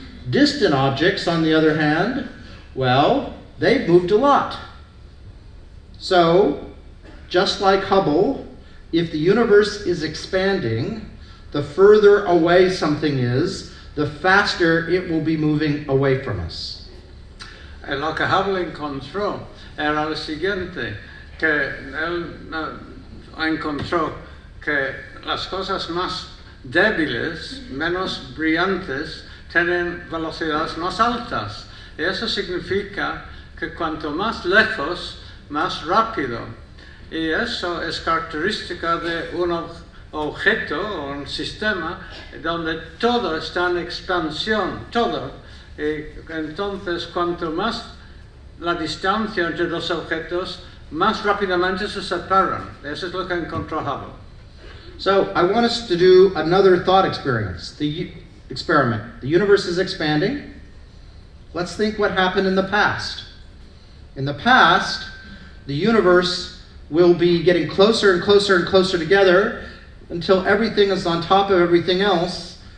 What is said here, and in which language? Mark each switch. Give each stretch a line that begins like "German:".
English: Distant objects, on the other hand, well, they've moved a lot. So, just like Hubble, if the universe is expanding, the further away something is, the faster it will be moving away from us.
Spanish: Lo que Hubble encontró era lo siguiente, que él encontró que las cosas más débiles, menos brillantes, tienen velocidades más altas. Y eso significa que cuanto más lejos, más rápido. Y eso es característica de un objeto o un sistema donde todo está en expansión, todo. Y entonces, cuanto más la distancia entre los objetos, más rápidamente se separan. Eso es lo que encontró Hubble.
English: So, I want us to do another thought experiment. The universe is expanding. Let's think what happened in the past. In the past, the universe will be getting closer and closer and closer together until everything is on top of everything else.